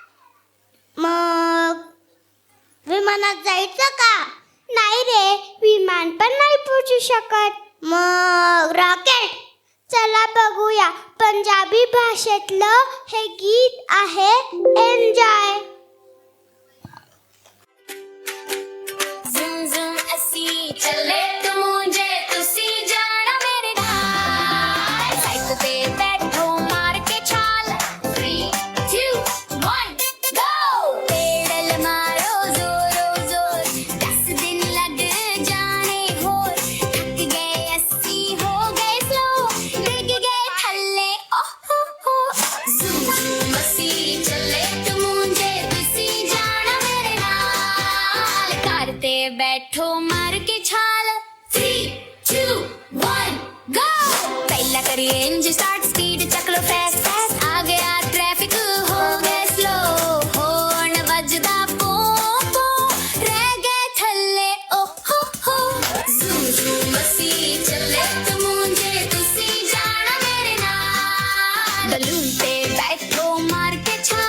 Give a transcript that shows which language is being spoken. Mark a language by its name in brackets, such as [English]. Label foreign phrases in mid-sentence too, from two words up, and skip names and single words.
[Marathi] मग विमानात जायचं का? नाही रे, विमान पण नाही पोहोचू शकत. मग रॉकेट? चला बघूया. पंजाबी भाषेतलं हे गीत आहे एन्जॉय. [Punjabi] Zoom zoom ਅਸੀਂ ਚੱਲੇ ਤੂੰ ਮੁੰਝੇ ਤੁਸੀਂ ਜਾਣਾ ਮੇਰੇ ਨਾਲ ਸਾਈਕਲ ਤੇ ਬੈਠੋ ਮਾਰ ਕੇ ਛਾਲ 3 2 1 [English] go pedal [Punjabi] ਮਾਰੋ ਜ਼ੋਰੋ ਜ਼ੋਰ 10 ਦਿਨ ਲੱਗ ਜਾਣੇ ਹੋਰ ਥੱਕ ਗਏ ਅਸੀਂ ਹੋ ਗਏ ਸਲੋ ਡਿੱਗ ਗਏ ਥੱਲੇ ਓਹ ਹੋ zoom zoom ਅਸੀਂ ਚੱਲੇ ਤੂੰ ਮੁੰਝੇ ਤੁਸੀਂ ਜਾਣਾ ਮੇਰੇ ਨਾਲ ਘਰ ਤੇ ਬੈਠੋ ਮਾਰ ਕੇ ਛਾਲ 3 2 1 ਗੋ ਪਹਿਲਾ ਕਰੀਏ [English] engine start [Punjabi] ਸਪੀਡ ਚੱਕ ਲੋ [English] fast fast [Punjabi] ਆ ਗਿਆ ਟ੍ਰੈਫਿਕ ਹੋ ਗਏ ਸਲੋ ਹਾਰਨ ਵੱਜਦਾ ਪੋ ਪੋ ਰਹਿ ਗਏ ਥੱਲੇ ਓ ਹੋ zoom zoom ਅਸੀਂ ਚੱਲੇ ਤੋ ਮੁਝੇ ਤੁਸੀਂ ਜਾਣਾ ਮੇਰੇ ਨਾਲ ਬਲੂਨ ਪੇ ਬੈਠੋ ਮਾਰ ਕੇ